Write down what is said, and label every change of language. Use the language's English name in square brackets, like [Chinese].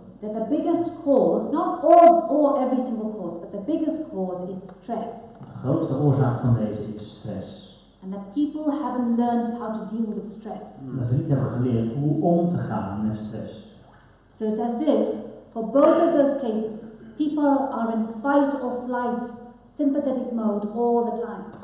[English] that the biggest cause, not all every single cause, but the biggest cause is stress. [Dutch] de grootste oorzaak van deze is stress. [English] And that people haven't learned how to deal with stress. [Dutch] En dat we niet hebben geleerd hoe om te gaan met stress. [English] So it's as if, for both of those cases, people are in fight or flight, sympathetic mode all the time.